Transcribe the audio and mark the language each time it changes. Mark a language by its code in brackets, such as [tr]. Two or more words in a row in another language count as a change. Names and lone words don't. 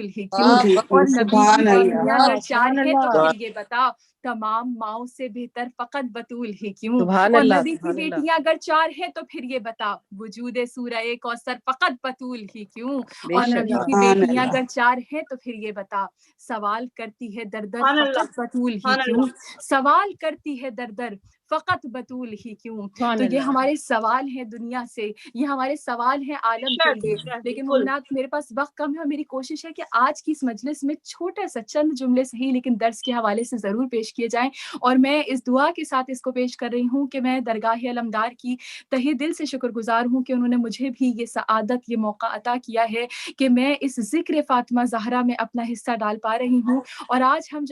[ur] ہی کیوں، اور نبی کی بیٹیاں اگر 4 ہیں تو پھر یہ بتا تمام ماؤں سے بہتر فقط بطول ہی کیوں، اور نبی کی بیٹیاں اگر 4 ہیں تو پھر یہ بتا وجود سورہ کوثر فقط بطول ہی کیوں، اور نبی کی بیٹیاں اگر 4 ہیں تو پھر یہ بتا سوال کرتی ہے در در فقط بطول ہی کیوں، سوال کرتی ہے در در فقط بطول ہی کیوں۔ تو یہ ہمارے سوال ہیں دنیا سے، یہ ہمارے سوال ہیں عالم کے لیے، لیکن ممنات میرے پاس وقت کم ہے، اور میری کوشش ہے کہ آج کی اس مجلس میں چھوٹا سا چند جملے صحیح لیکن درس کے حوالے سے ضرور پیش کیے جائیں، اور میں اس دعا کے ساتھ اس کو پیش کر رہی ہوں کہ میں درگاہ علمدار کی تہہ دل سے شکر گزار ہوں کہ انہوں نے مجھے بھی یہ سعادت، یہ موقع عطا کیا ہے کہ میں اس ذکر فاطمہ زہرا میں اپنا حصہ ڈال پا رہی ہوں، اور آج ہم